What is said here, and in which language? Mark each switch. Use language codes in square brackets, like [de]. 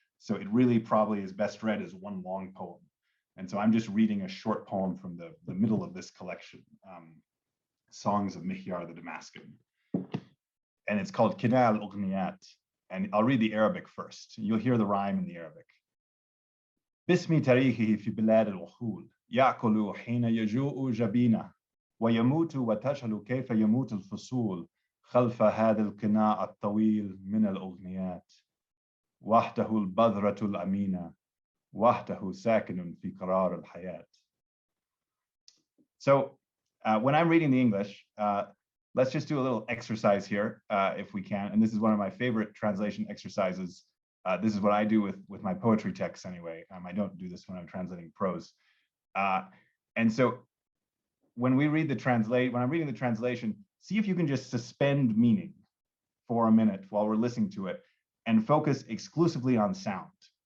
[en] So it really probably is best read as one long poem. And so I'm just reading a short poem from the middle of this collection, Songs of Mihyar the Damascene. And it's called Kina al-Ughniyat. And I'll read the Arabic first. You'll hear the rhyme in the Arabic. [ar] باسم تاريخه في بلاد الوحول يأكل حين يجوء جبينه ويموت وتجهل كيف يموت الفصول خلف هذا القناع الطويل من الأغنيات وحده البذرة الأمينة وحده ساكن في قرار الحياة. [en] So when I'm reading the English, let's just do a little exercise here if we can. And this is one of my favorite translation exercises. This is what I do with my poetry texts anyway. I don't do this when I'm translating prose. And so when I'm reading the translation, see if you can just suspend meaning for a minute while we're listening to it and focus exclusively on sound.